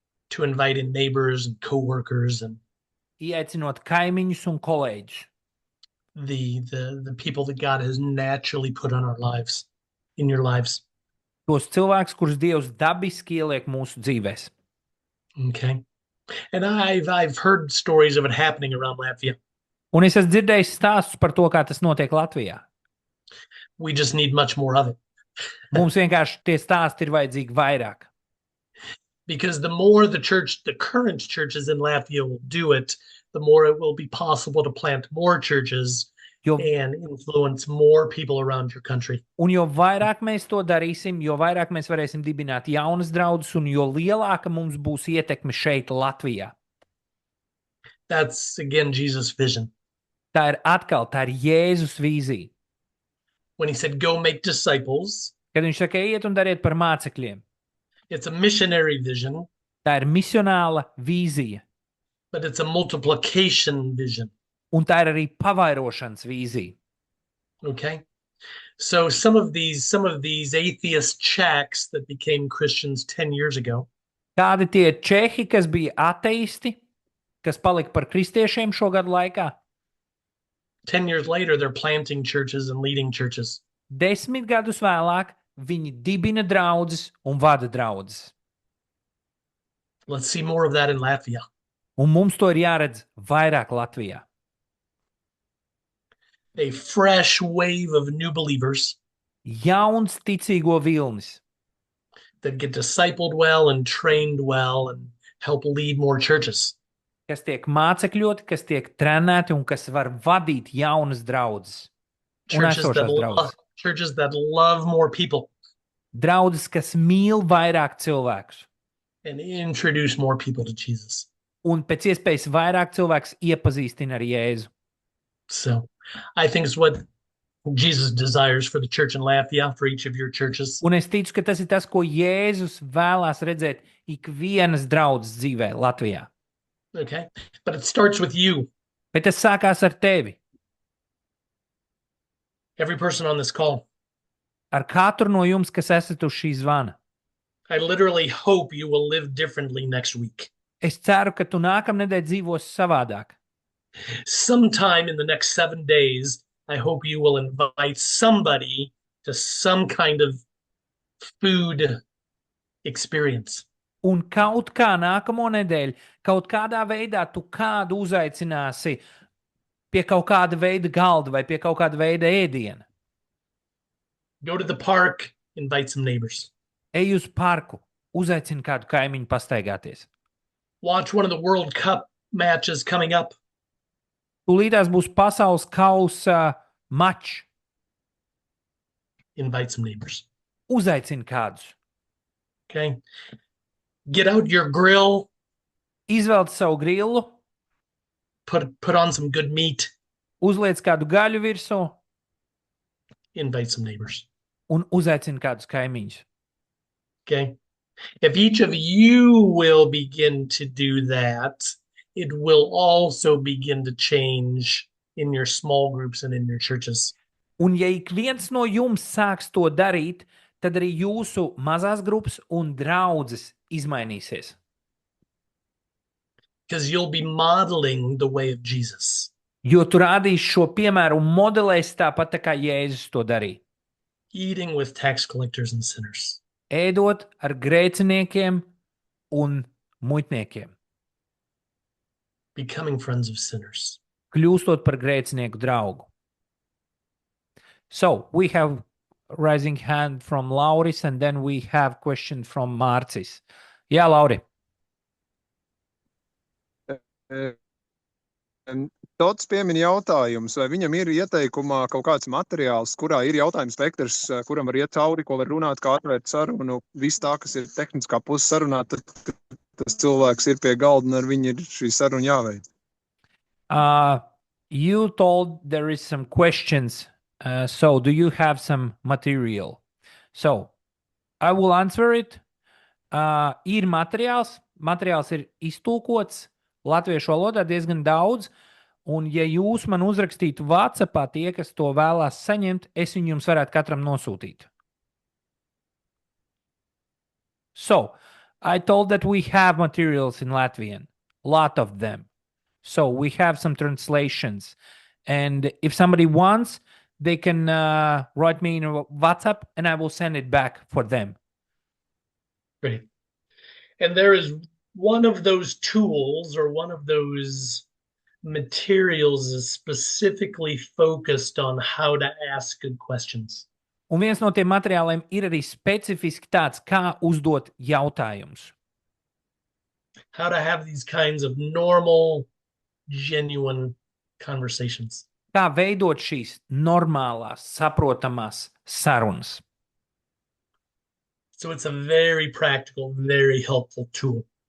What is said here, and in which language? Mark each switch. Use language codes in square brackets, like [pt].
[en] to invite in neighbors and coworkers and [lv] Ieaicinot kaimiņus un kolēģus. [en] the people that God has naturally put on our lives, in your lives. [lv] Tos cilvēkus, kurus Dievs dabiski ieliek mūsu dzīvēs. [en] Okay. And I've heard stories of it happening around Latvia. [lv] Un es esmu dzirdējis stāstus par to, kā tas notiek Latvijā. [en] We just need much more of it. [lv] Mums vienkārši tie stāsti ir vajadzīgi vairāk. [en] Because the more the current churches in Latvia will do it, the more it will be possible to plant more churches [lv] Jo, [en] and influence more people around your country. [lv] un jo vairāk mēs to darīsim, jo vairāk mēs varēsim dibināt jaunas draudzes, un jo lielāka mums būs ietekme šeit, Latvijā. [en] That's, again, Jesus' vision. [lv] Tā ir Jēzus vīzija. [en] When he said, go make disciples, [lv] Kad viņš saka, ejiet un dariet par mācekļiem, [en] it's a missionary vision, [lv] tā ir misionāla vīzija, [en] but it's a multiplication vision. [lv] un tā ir arī pavairošanas vīzija. [en] Okay. So some of these atheist Czechs that became Christians 10 years ago, [lv] Kādi tie čehi, kas bija ateisti, kas palika par kristiešiem šo gadu laikā? [en] 10 years later, they're planting churches and leading churches. [lv] 10 gadus vēlāk viņi dibina draudzes un vada draudzes. [en] Let's see more of that in Latvia. [lv] Un mums to ir jāredz vairāk Latvijā. [en] A fresh wave of new believers [lv] Jauns ticīgo vilnis, [en] that get discipled well and trained well and help lead more churches. [lv] kas tiek mācekļoti, kas tiek trenēti un kas var vadīt jaunas draudzes. Un esošās draudzes. [en] Churches that love more people [lv] Draudzes, kas mīl vairāk cilvēkus. [en] and introduce more people to Jesus. [lv] Un pēc iespējas vairāk cilvēks iepazīstina ar Jēzu. [en] So I think it's what Jesus desires for the church in Latvia, for each of your churches. [lv] Un es ticu, ka tas ir tas, ko Jēzus vēlās redzēt ikvienas draudzes dzīvē Latvijā. [en] Okay. But it starts with you. [lv] Bet tas sākās ar tevi, [en] Every person on this call. [lv] ar katru no jums, kas esat uz šī zvana. [en] I literally hope you will live differently next week. [lv] Es ceru, ka tu nākamnedēļ dzīvos savādāk. [en] Sometime in the next 7 days, I hope you will invite somebody to some kind of food experience. [lv] Un kaut kā nākamo nedēļu, kaut kādā veidā tu kādu uzaicināsi pie kaut kāda veida galda vai pie kaut kāda veida ēdiena. [en] Go to the park, invite some neighbors. [lv] Ej uz parku, uzaicini kādu kaimiņu pastaigāties. [en] Watch one of the World Cup matches coming up. [lv] Tūlītās būs pasaules kausa mačs. [en] Invite some neighbors. [lv] Uzaicini kādus. [en] Okay. Get out your grill, [lv] Izvelc savu grillu, [en] put on some good meat, [lv] uzliec kādu gaļu virsū [en] invite some neighbors. [lv] un uzaicini kādus kaimiņus. [en] Okay. If each of you will begin to do that, it will also begin to change in your small groups and in your churches. [lv] Un ja ik viens no jums sāks to darīt, tad arī jūsu mazās grupas un draudzes izmainīsies. [en] Because you'll be modeling the way of Jesus. [lv] Jo tu rādīsi šo piemēru un modelēsi tāpat tā kā Jēzus to darīja. [en] Eating with tax collectors and sinners. [lv] Ēdot ar grēciniekiem un muitniekiem. [en] Becoming friends of sinners. [lv] Kļūstot par grēcinieku draugu. [en] So, we have rising hand from Lauris and then we have question from Mārcis. [lv] Jā, Lauri. Tots piemin jautājums, vai viņam ir ieteikumā kaut kāds materiāls, kurā ir jautājums spektrs, kuram var iet cauri, ko var runāt, kā atvērt sarunu, viss tā, kas ir tehniskā puse sarunā, tad tas cilvēks ir pie galda un ar viņu ir šī saruna jāveic. [en] You told there is some questions, so do you have some material? So, I will answer it. [lv] Ir materiāls ir iztulkots latviešu valodā diezgan daudz, un ja jūs man uzrakstītu WhatsAppā tie, kas to vēlās saņemt, es viņu jums varētu katram nosūtīt. [en] So, I told that we have materials in Latvian, a lot of them. So, we have some translations. And if somebody wants, they can write me in WhatsApp and I will send it back for them. Great. And there is one of those tools or one of those materials is specifically focused on how to ask good questions. [lv] Un viens no tiem materiāliem ir arī specifiski tāds, kā uzdot jautājumus. [en] How to have these kinds of normal, genuine conversations. [lv] Kā veidot šīs normālās, saprotamās sarunas. [en] So it's a very practical, very helpful tool.